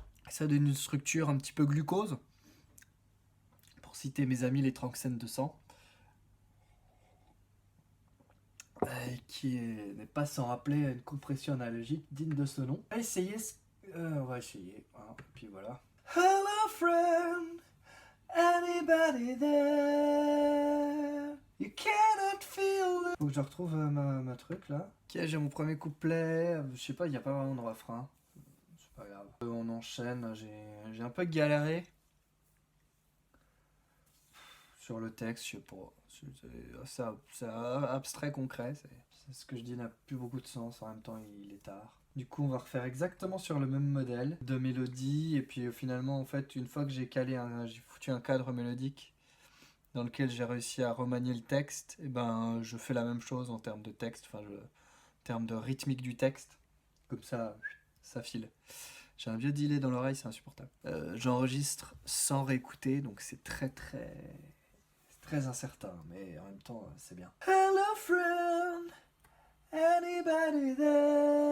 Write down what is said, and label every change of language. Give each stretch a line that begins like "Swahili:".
French: Ça donne une structure un petit peu glucose, pour citer mes amis les Tranxènes de sang, qui n'est pas sans rappeler une compression analogique digne de ce nom. On va essayer, hein, et puis voilà.
English: Hello friend, anybody there? You cannot feel.
French: Faut que je retrouve ma truc là. Ok, j'ai mon premier couplet. Je sais pas, il n'y a pas vraiment de refrain. C'est pas grave. On enchaîne. J'ai un peu galéré sur le texte. Je sais pas. C'est abstrait, concret. C'est ce que je dis n'a plus beaucoup de sens. En même temps, il est tard. Du coup, on va refaire exactement sur le même modèle de mélodie. Et puis finalement, en fait, une fois que j'ai j'ai foutu un cadre mélodique dans lequel j'ai réussi à remanier le texte, et ben, je fais la même chose en termes de texte, en termes de rythmique du texte. Comme ça file. J'ai un vieux delay dans l'oreille, c'est insupportable. J'enregistre sans réécouter, donc c'est très incertain, mais en même temps, c'est bien.
English: Hello friend, anybody there?